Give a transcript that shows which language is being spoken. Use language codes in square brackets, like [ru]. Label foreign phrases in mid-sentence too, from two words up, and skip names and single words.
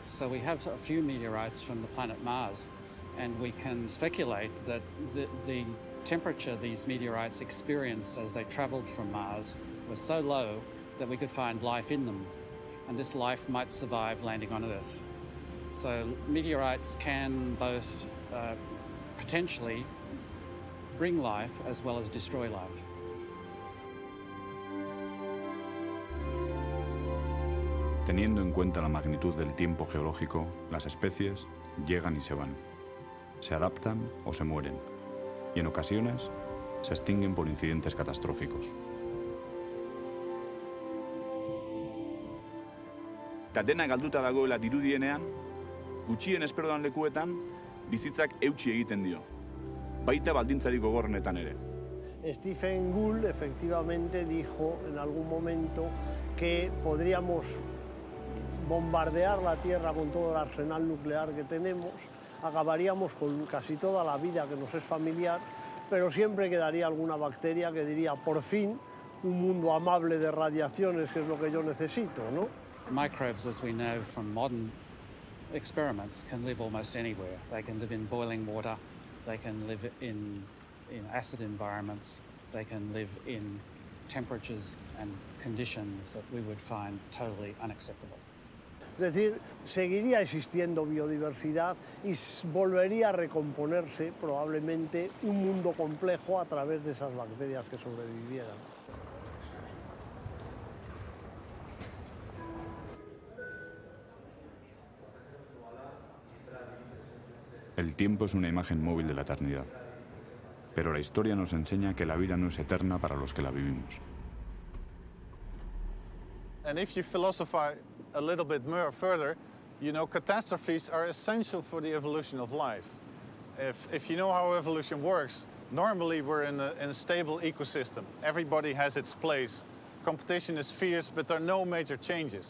[en] So we have a few meteorites from the planet Mars, and we can speculate that the temperature these meteorites experienced as they traveled from Mars was so low that we could find life in them, and this life might survive landing on Earth. So meteorites can both potentially bring life as well as destroy life. [es] Teniendo en cuenta la magnitud del tiempo geológico, las especies llegan y se van. Se adaptan o se mueren. Y en ocasiones se extinguen por incidentes catastróficos. [eu] Katena galduta dagoela dirudienean, gutxien esperodan lekuetan, bizitzak eutsi egiten dio. Baita baldintzarik gogorrenetan ere. [es] Stephen Gould efectivamente dijo en algún momento que podríamos bombardear la Tierra con todo el arsenal nuclear que tenemos, acabaríamos con casi toda la vida que nos es familiar, pero siempre quedaría alguna bacteria que diría, por fin, un mundo amable de radiaciones, que es lo que yo necesito, ¿no? [en] Microbes, as we know from modern experiments, can live almost anywhere. They can live in boiling water, they can live in acid environments, they can live in temperatures and conditions that we would find totally unacceptable. [es] Es decir, seguiría existiendo biodiversidad y volvería a recomponerse probablemente un mundo complejo a través de esas bacterias que sobrevivieran. El tiempo es una imagen móvil de la eternidad, pero la historia nos enseña que la vida no es eterna para los que la vivimos. [en] And if you philosophize a little bit more further, you know, catastrophes are essential for the evolution of life. If you know how evolution works, normally we're in a stable ecosystem. Everybody has its place. Competition is fierce, but there are no major changes.